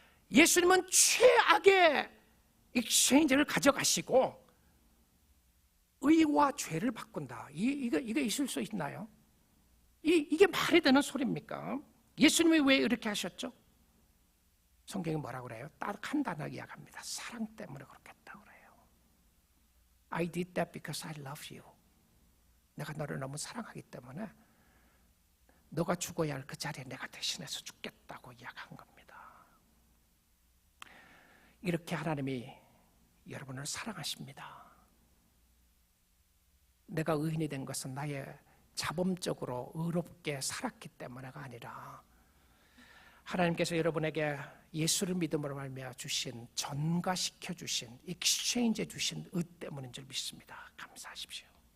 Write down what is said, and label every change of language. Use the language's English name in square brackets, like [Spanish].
[Korean] 예수님은 최악의 익스체인지를 가져가시고 의와 죄를 바꾼다. 이게 있을 수 있나요? 이게 말이 되는 소리입니까? 예수님이 왜 이렇게 하셨죠? 성경이 뭐라고 그래요? 딱 한 단어 이야기합니다. 사랑 때문에 그렇게 했다고 그래요. [English] I did that because I love you. [Korean] 내가 너를 너무 사랑하기 때문에 너가 죽어야 할 그 자리에 내가 대신해서 죽겠다고 이야기한 겁니다. 이렇게 하나님이 여러분을 사랑하십니다. 내가 의인이 된 것은 나의 자범적으로 의롭게 살았기 때문에가 아니라 하나님께서 여러분에게 예수를 믿음으로 말미암아 주신, 전가시켜 주신, 익스체인지해 주신 의 때문인 줄 믿습니다. 감사하십시오.